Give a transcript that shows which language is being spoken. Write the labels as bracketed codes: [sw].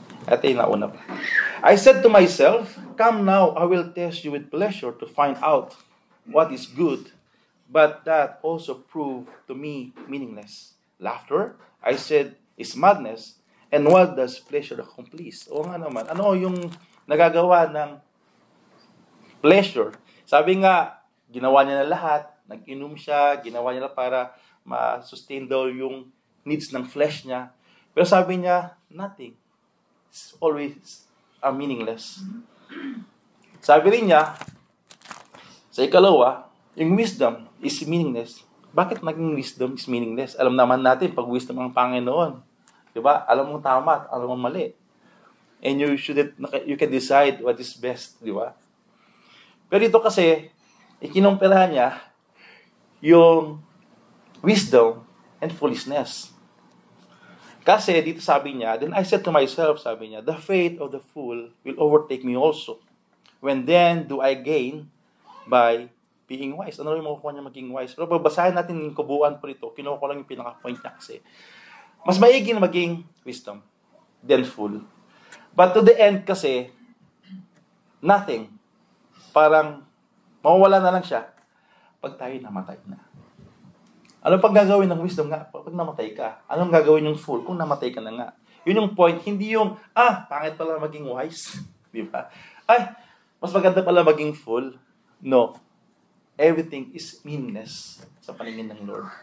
[en] Ito yung nauna pa. I said to myself, come now, I will test you with pleasure to find out what is good, but that also proved to me meaningless. Laughter, I said, is madness, and what does pleasure accomplish? [tl] O nga naman, ano yung nagagawa ng pleasure? Sabi nga, ginawa niya na lahat, nag-inom siya, ginawa niya na para ma-sustain daw yung needs ng flesh niya. Pero sabi niya, nothing. [en] It's always meaningless. Sabi rin niya, sa ikalawa, yung wisdom is meaningless. [tl] Bakit naging wisdom is meaningless? Alam naman natin, pag wisdom ang Panginoon, diba? Alam mo tama at alam mo mali. And you can decide what is best, diba? Pero ito kasi, ikinumpira niya yung wisdom and foolishness. [en] Kasi dito sabi niya, then I said to myself, sabi niya, the faith of the fool will overtake me also. When then do I gain by being wise? [tl] Ano rin makukuha niya maging wise? Pero babasahin natin yung kubuan po ito. Kinuha ko lang yung pinaka-point niya kasi. Mas maigi na maging wisdom than fool. [en] But to the end kasi, nothing. [tl] Parang mawawala na lang siya pag tayo namatay na. Ano pag gagawin ng wisdom nga? Pag namatay ka. Anong gagawin yung fool kung namatay ka na nga? Yun yung point. Hindi yung, pangit pala maging wise. Di ba? Mas maganda pala maging fool. No. Everything is meaningless sa paningin ng Lord.